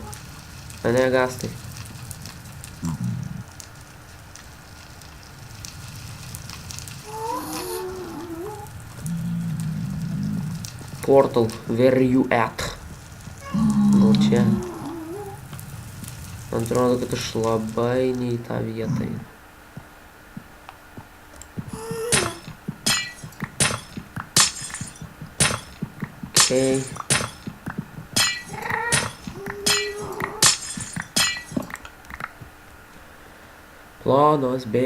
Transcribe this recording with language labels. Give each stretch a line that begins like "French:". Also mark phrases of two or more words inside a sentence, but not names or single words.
Lithuanian: Ane, gastai.
English: Portal, where you at?
Lithuanian: Gal čia. Man atrodo, kad aš labai ne į tą vietą. Okay. Planas B.